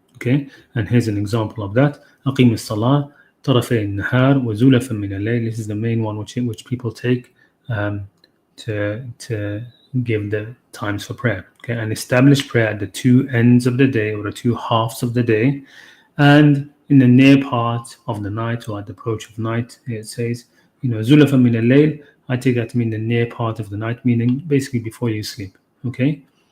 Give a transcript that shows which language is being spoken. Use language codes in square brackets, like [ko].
[en] Okay, and here's an example of that. [ar] أقيم الصلاة طرفي النهار وزلفا من الليل. [en] This is the main one which people take to give the times for prayer. Okay, and establish prayer at the two ends of the day, or the two halves of the day, and in the near part of the night, or at the approach of night. It says, [ar] Zulafa min al-layl. [en] I take that to mean the near part of the night, meaning basically before you sleep. Okay.